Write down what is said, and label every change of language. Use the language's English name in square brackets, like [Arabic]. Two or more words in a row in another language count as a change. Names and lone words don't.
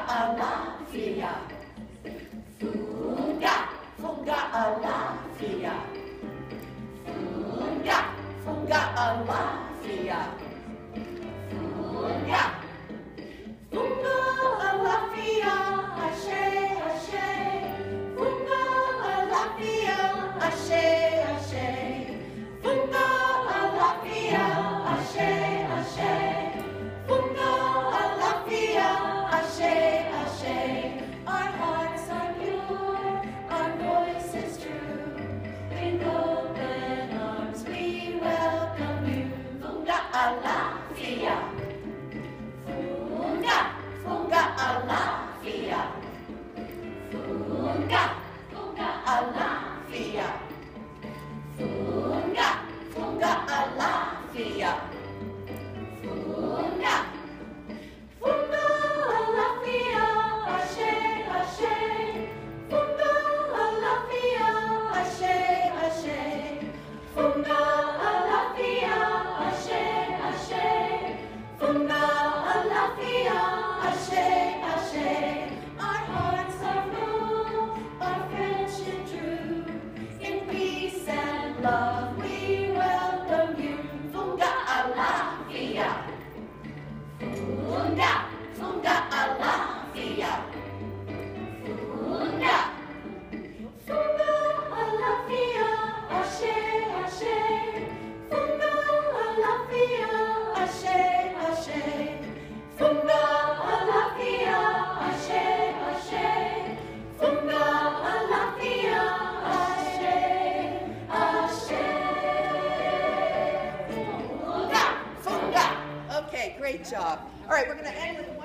[Yoruba] alafia. Funga, funga alafia. Funga, funga alafia. Funga, funga alafia. Ashe, ashe. Funga alafia. Ashe, ashe. Funga alafia. Ashe, ashe. Funga alafia. Ashe, ashe. [English] Our hearts are pure, our voice is true. With open arms we welcome you. [Yoruba] Funga alafia. Funga, funga alafia. Funga, funga alafia. Funga, funga alafia. Funga, funga alafia. Ashe, ashe. Funga alafia. Ashe, ashe. Funga alafia. Ashe, ashe. Funga alafia. Ashe, ashe. [English] Our hearts are full, our friendship true. In peace and love we welcome you. [Yoruba] Funga alafia. Funga, funga alafia. Funga, funga alafia. Ashe, ashe. Funga alafia. Ashe, ashe. Funga alafia. Ashe, ashe. Funga alafia. Ashe, ashe. Funga, funga. [English] Okay, great job. All right, we're going to end with one.